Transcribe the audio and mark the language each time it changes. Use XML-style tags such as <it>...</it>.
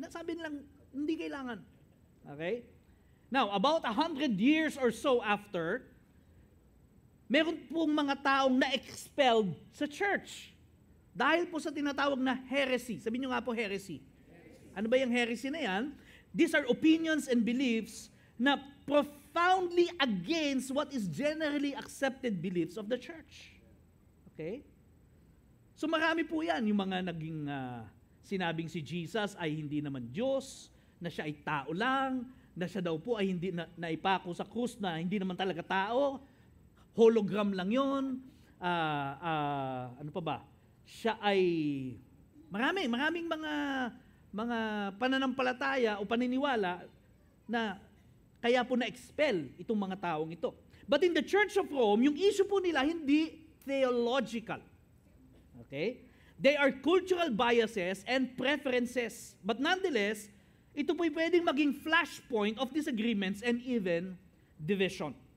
<tl>Sabi nilang, hindi kailangan. Okay?</tl> <en>Now, about 100 years or so after,</en> <tl>meron pong mga taong na-expelled sa church. Dahil po sa tinatawag na heresy. Sabi nyo nga po heresy. Ano ba yung heresy na yan?</tl> <en>These are opinions and beliefs na profoundly against what is generally accepted beliefs of the church. Okay?</en> <tl>So marami po yan, yung mga naging sinabing si Jesus ay hindi naman Diyos, na siya ay tao lang, na siya daw po ay hindi naipako sa krus na hindi naman talaga tao, hologram lang yun, ano pa ba? Siya ay, maraming mga pananampalataya o paniniwala na kaya po na-expel itong mga taong ito.</tl> <en>But in the Church of Rome,</en> <tl>yung issue po nila hindi</tl> <en>theological. Okay? They are cultural biases and preferences. But nonetheless,</en> <tl>ito po'y pwedeng maging</tl> <en>flashpoint of disagreements and even division.</en>